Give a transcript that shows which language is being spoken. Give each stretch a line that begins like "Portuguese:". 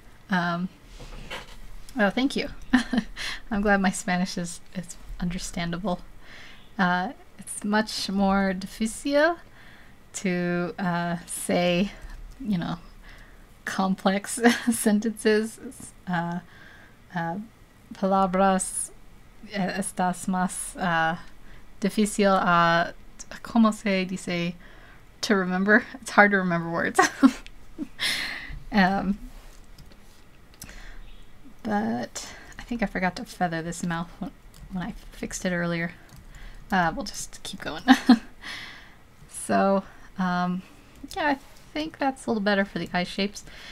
English: Oh, thank you. I'm glad my Spanish is understandable. It's much more difícil to say, you know, complex sentences.
Spanish: Palabras estás más difícil a, ¿cómo se dice?
English: To remember. It's hard to remember words. But I think I forgot to feather this mouth when I fixed it earlier. We'll just keep going. So, yeah, I think that's a little better for the eye shapes.